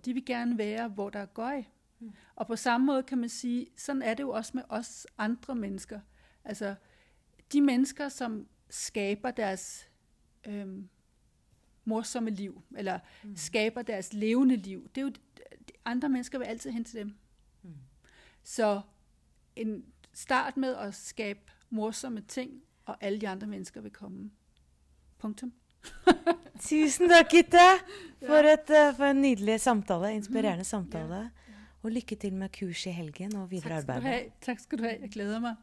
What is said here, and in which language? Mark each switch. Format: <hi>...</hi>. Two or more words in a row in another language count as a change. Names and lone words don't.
<da>De vil gerne være, hvor der er gøj. Og på samme måde kan man sige, sådan er det jo også med os andre mennesker. Altså, de mennesker, som skaber deres morsomme liv, eller skaber deres levende liv, det er jo, andre mennesker vil altid hen til dem. Så en start med at skabe morsomme ting, og alle de andre mennesker vil komme. Punktum.</da> <no>Tusen takk, Gitte, for en nydelig samtale, inspirerende samtale. Og lykke til med kurs i helgen og videre arbeid. Takk skal du ha. Jeg gleder meg.</no>